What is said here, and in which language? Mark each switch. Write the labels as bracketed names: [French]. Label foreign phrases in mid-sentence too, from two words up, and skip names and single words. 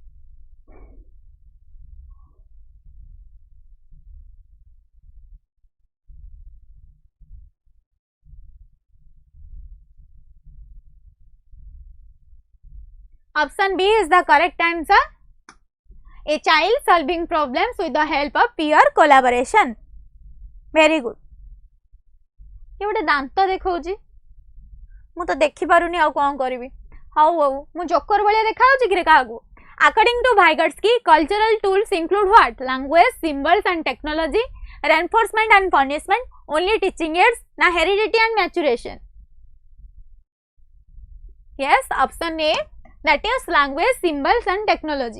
[English] Option B is the correct answer. A child solving problems with the help of peer collaboration. Very good. [Odia] ଏ ଗୋଟେ ଦାନ୍ତ ଦେଖଉଛି ମୁଁ ତ ଦେଖି ପାରୁନି ଆ କଣ କରିବି. ହଉ ହଉ ମୁଁ ଜୋକର ଭଳିଆ ଦେଖାଉଛି କି ରେ କାଗୁ. [English] According to Vygotsky, cultural tools include what? Language, symbols and technology, reinforcement and punishment, only teaching aids, na heredity and maturation. Yes, option A, that is language, symbols and technology.